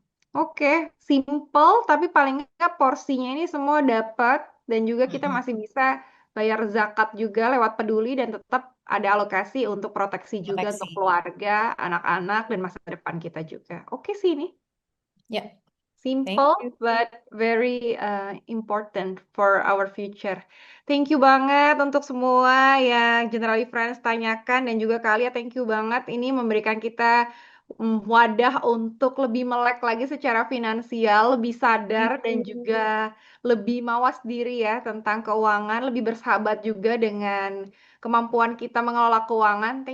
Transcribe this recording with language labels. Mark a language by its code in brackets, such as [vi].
[id] Oke, simple tapi paling nggak porsinya ini semua dapat dan juga kita masih bisa bayar zakat juga lewat Peduli dan tetap ada alokasi untuk proteksi juga untuk Proteksi. keluarga, anak-anak, dan masa depan kita juga. Oke sih ini. Ya, [en] thank Simple you. but very important for our future. Thank you [id] banget untuk semua yang Generali Friends tanyakan dan juga Kak Alia, thank you banget ini memberikan kita wadah untuk lebih melek lagi secara finansial, lebih sadar dan juga lebih mawas diri ya tentang keuangan, lebih bersahabat juga dengan kemampuan kita mengelola keuangan.